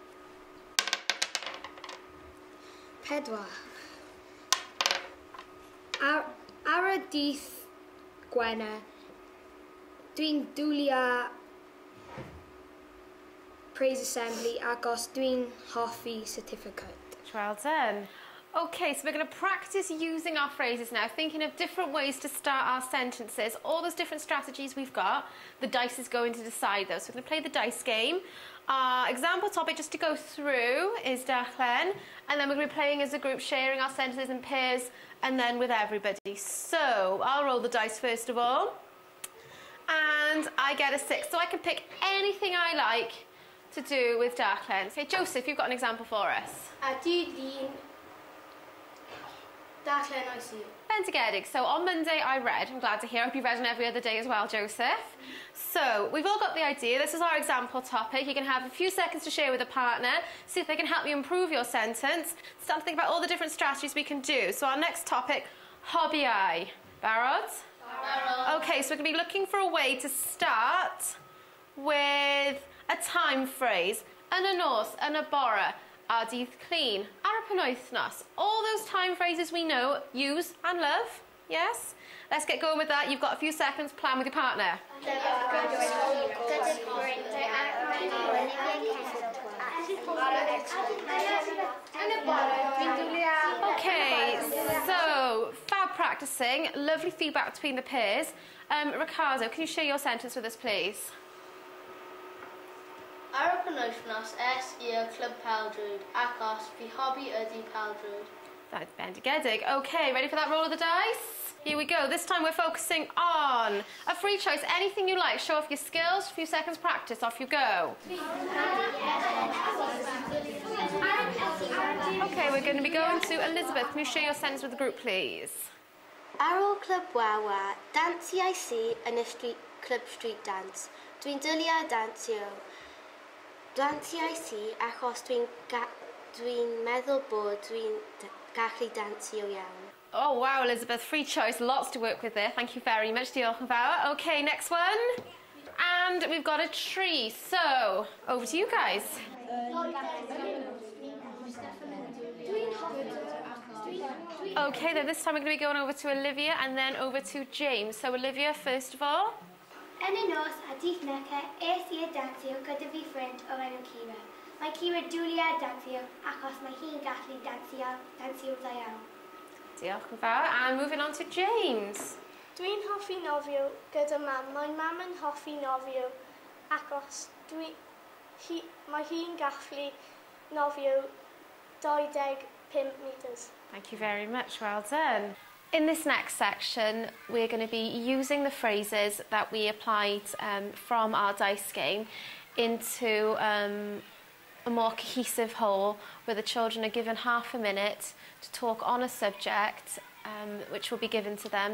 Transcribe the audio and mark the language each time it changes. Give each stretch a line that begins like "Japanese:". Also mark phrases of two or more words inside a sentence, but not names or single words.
English: 4.
Welsh: Ar y dydd Gwener, dwi'n dwlu Praise Assembly agos dwi'n hoffi certificate.
English: Well done. Okay, so we're going to practice using our phrases now, thinking of different ways to start our sentences. All those different strategies we've got, the dice is going to decide those. So we're going to play the dice game. Our example topic, just to go through, is darllen, and then we're going to be playing as a group, sharing our sentences in pairs, and then with everybody. So I'll roll the dice first of all, and I get a 6. So I can pick anything I like to do with darllen. So Joseph, you've got an example for us.
Welsh: A dydd Llun, darllen oes I. Bendigedig.
English: So on Monday I read. I'm glad to hear. I hope you've read on every other day as well, Joseph. So we've all got the idea. This is our example topic. You can have a few seconds to share with a partner, see if they can help you improve your sentence. Start to think about all the different strategies we can do. So our next topic, hobby eye.
Welsh: Barod? Barod.
English: Okay, so we're going to be looking for a way to start with a time phrase.
Welsh: Yn y nos, yn y bore, a dydd clean, ar y penwythnos.
English: All those time phrases we know, use and love. Yes? Let's get going with that. You've got a few seconds. Plan with your partner. Okay, so fab practicing. Lovely feedback between the pairs. Ricardo, can you share your sentence with us, please?
Welsh: Ar y penwythnos, i'r clwb pêl-drwyd, achos fi hobi ydi pêl-drwyd.
English: That's bendigedig. Okay, ready for that roll of the dice? Here we go. This time we're focusing on a free choice. Anything you like. Show off your skills. A few seconds practice. Off you go. Okay, we're going to be going to Elizabeth. Can you share your sentence with the group, please?
Welsh: Ar ôl clwb wawa, dansiais I yn y clwb
English: street dance.
Welsh: Dwi'n dylio dansio. Dansiais I achos dwi'n meddwl bod dwi'n gallu dansio iawn.
English: Oh, wow, Elizabeth. Free choice. Lots to work with there. Thank you very much.
Welsh: Diolch yn fawr.
English: Okay, next one. And we've got a tree. So, over to you guys. Okay, then this time we're going to be going over to Olivia and then over to James. So, Olivia, first of all.
Welsh: Yn y nos a dydd Mercher, i'r dansio gyda fi ffrind o'r enw Cira. Mae Cira dwlia dansio achos mae hi'n gallu dansio dda iawn. Diolch yn fawr.
English: And moving on to James.
Welsh: Dwi'n hoffi nofio gyda mam. Mae mam yn hoffi nofio achos mae hi'n gallu nofio 25 metres.
English: Thank you very much. Well done. In this next section, we're going to be using the phrases that we applied from our dice game into a more cohesive whole, where the children are given half a minute to talk on a subject which will be given to them.